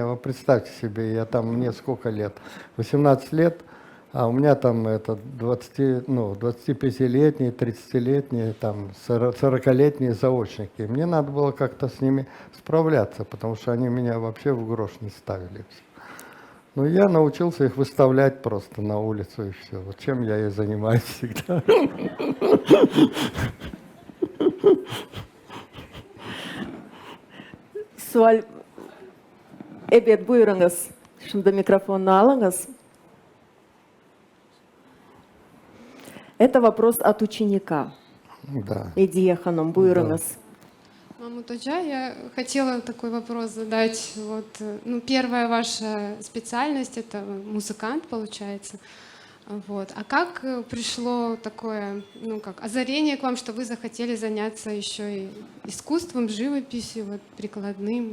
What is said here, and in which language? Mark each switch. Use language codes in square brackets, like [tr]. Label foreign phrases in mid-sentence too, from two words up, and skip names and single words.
[ru] Вы представьте себе, я там, мне сколько лет? 18 лет, а у меня там 25-летние, 30-летние, там 40-летние заочники. Мне надо было как-то с ними справляться, потому что они меня вообще в грош не ставили. Ну, я научился их выставлять просто на улицу и все. Вот чем я и занимаюсь всегда. [crh] Суаль Эбет buyurunuz. Şimdi микрофон алыңыз. [ru] Это вопрос от ученика. Да. [crh] Идия ханом, buyurunuz. [ru] Мамут ага, я хотела такой вопрос задать. Вот, ну, первая ваша специальность — это музыкант, получается. Вот. А как пришло такое, ну, как озарение к вам, что вы захотели заняться еще и искусством, живописью, вот, прикладным?